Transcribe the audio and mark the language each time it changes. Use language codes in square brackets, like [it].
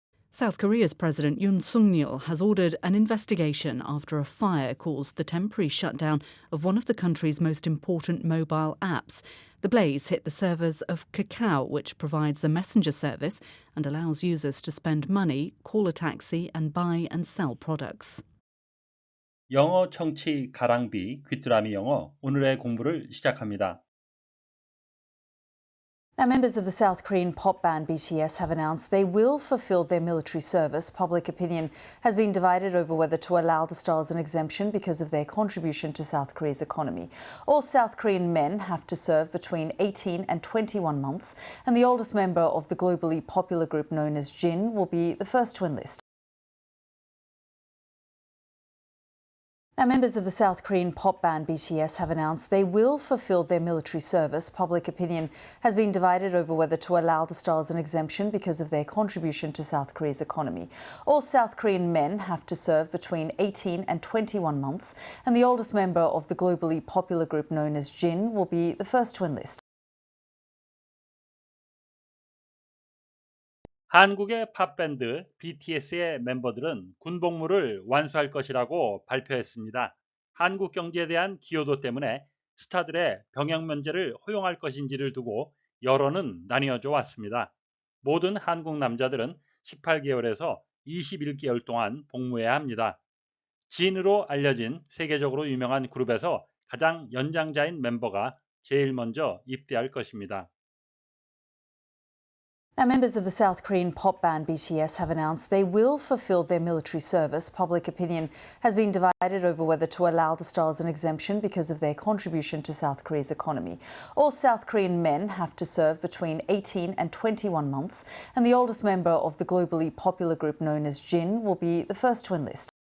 [en] South Korea's President Yoon Suk-yeol has ordered an investigation after a fire caused the temporary shutdown of one of the country's most important mobile apps. The blaze hit the servers of Kakao, which provides a messenger service and allows users to spend money, call a taxi and buy and sell products. [ko] 영어 청취 가랑비 귀뚜라미 영어 오늘의 공부를 시작합니다. [en] Now, members of the South Korean pop band BTS have announced they will fulfill their military service. Public opinion has been divided over whether to allow the stars an exemption because of their contribution to South Korea's economy. All South Korean men have to serve between 18 and 21 months, and the oldest member of the globally popular group known as Jin will be the first to enlist. Now, members of the South Korean pop band BTS have announced they will fulfill their military service. Public opinion has been divided over whether to allow the stars an exemption because of their contribution to South Korea's economy. All South Korean men have to serve between 18 and 21 months, and the oldest member of the globally popular group known as Jin will be the first to enlist. [ko] 한국의 팝밴드 BTS의 멤버들은 군복무를 완수할 것이라고 발표했습니다. 한국 경제에 대한 기여도 때문에 스타들의 병역 면제를 허용할 것인지를 두고 여론은 나뉘어져 왔습니다. 모든 한국 남자들은 18개월에서 21개월 동안 복무해야 합니다. 진으로 알려진 세계적으로 유명한 그룹에서 가장 연장자인 멤버가 제일 먼저 입대할 것입니다. [en] Now, members of the South Korean pop band BTS have announced they will fulfill their military service. Public opinion has been divided over whether to allow the stars an exemption because of their contribution to South Korea's economy. All South Korean men have to serve between 18 and 21 months, and the oldest member of the globally popular group known as Jin will be the first to enlist.